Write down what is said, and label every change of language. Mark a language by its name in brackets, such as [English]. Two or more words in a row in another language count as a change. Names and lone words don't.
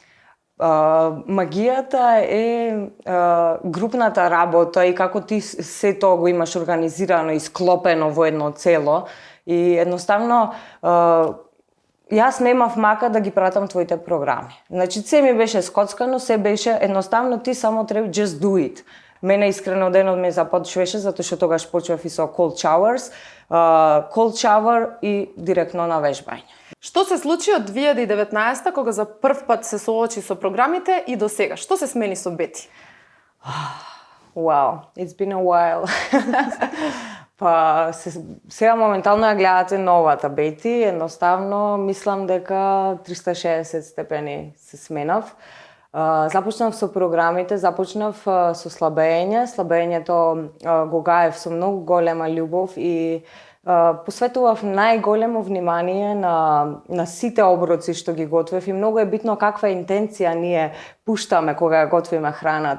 [Macedonian] Магијата е групната работа и како ти се тоа го имаш организирано и склопено во едно цело. И едноставно, јас немав мака да ги пратам твоите програми. Значи, се ми беше скоцкано, се беше едноставно ти само треба [English] just do it. [Macedonian] Мене искрено денот ме започваше, затоа што тогаш почнав и со [English] cold showers, cold shower [Macedonian] и директно на вежбање. Што се случи од 2019 кога за прв пат се соочи со програмите и до сега? Што се смени со Бети? [English] Wow, it's been a while. [Macedonian] Па сега моментално ја гледате новата Бети, едноставно мислам дека 360 степени се сменав. Започнав со програмите, започнав со слабење. Слабењето го гаев со многу голема љубов и посветував најголемо внимание на сите оброци што ги готвев и многу е битно каква интенција ние пуштаме кога ја готвиме храната.